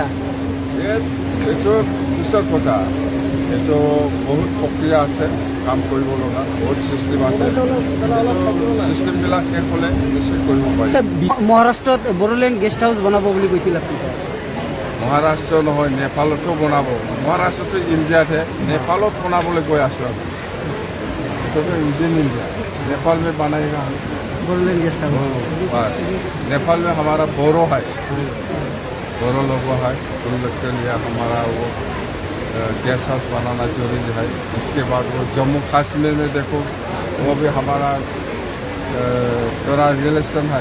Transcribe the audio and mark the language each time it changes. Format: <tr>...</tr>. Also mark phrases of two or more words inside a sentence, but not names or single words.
<as>এইটো পিছৰ কথা, এইটো বহুত প্ৰক্ৰিয়া আছে, কাম কৰিব লগা বহুত চিষ্টেম আছে। চিষ্টেমবিলাক শেষ হ'লে নিশ্চয় কৰিব পাৰি। স্যার মহারাষ্ট্ৰত বড়োলেণ্ড গেষ্ট হাউস বনাব বুলি কৈছিল আপুনি স্যার। মহাৰাষ্ট্ৰ নহয়, নেপালতো বনাব। মহাৰাষ্ট্ৰটো ইণ্ডিয়াতহে, নেপালত বনাবলৈ গৈ আছোঁ আমি। এইটোতো ইণ্ডিয়ান</as> <hi>इंडिया, नेपाल में बनाएगा हम।</hi> <as>বড়োলেণ্ড গেষ্ট হাউস</as> <hi>बस नेपाल में हमारा बोरो है, बोरो लोगों है, उन लोग के लिए हमारा वो गेस्ट हाउस बनाना जरूरी है। इसके बाद वो जम्मू कश्मीर में देखो, वो भी हमारा थोड़ा रिलेशन है।</hi>